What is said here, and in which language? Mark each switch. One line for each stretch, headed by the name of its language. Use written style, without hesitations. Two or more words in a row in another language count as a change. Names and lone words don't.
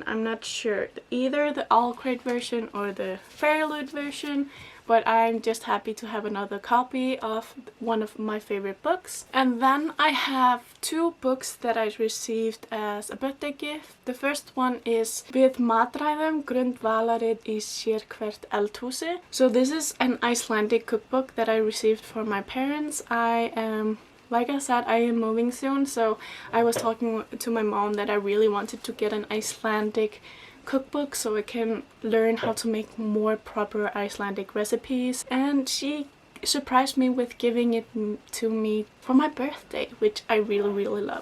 English: I'm not sure. Either the Owl Crate version or the FairyLoot version. But I'm just happy to have another copy of one of my favorite books. And then I have two books that I received as a birthday gift. The first one is Við matreiðum Grundvallarrit í sérhvert eldhús. So this is an Icelandic cookbook that I received for my parents. Like I said, I am moving soon, so I was talking to my mom that I really wanted to get an Icelandic cookbook so I can learn how to make more proper Icelandic recipes, and she surprised me with giving it to me for my birthday, which I really love.